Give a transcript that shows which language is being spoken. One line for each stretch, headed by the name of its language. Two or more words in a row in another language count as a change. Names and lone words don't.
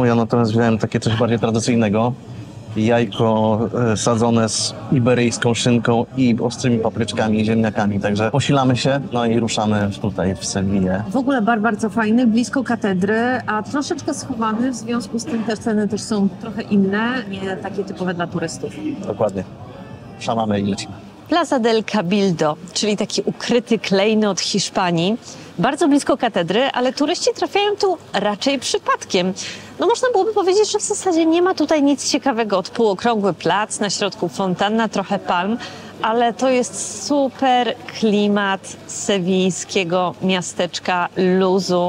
Polish: Ja natomiast wziąłem takie coś bardziej tradycyjnego. Jajko sadzone z iberyjską szynką i ostrymi papryczkami i ziemniakami. Także posilamy się, no i ruszamy tutaj w Sewillę. W ogóle bar bardzo fajny, blisko katedry, a troszeczkę schowany, w związku z tym te ceny też są trochę inne, nie takie typowe dla turystów. Dokładnie. Szamamy i lecimy. Plaza del Cabildo, czyli taki ukryty klejnot Hiszpanii, bardzo blisko katedry, ale turyści trafiają tu raczej przypadkiem. No można byłoby powiedzieć, że w zasadzie nie ma tutaj nic ciekawego od półokrągły plac, na środku fontanna, trochę palm, ale to jest super klimat sewijskiego miasteczka, luzu.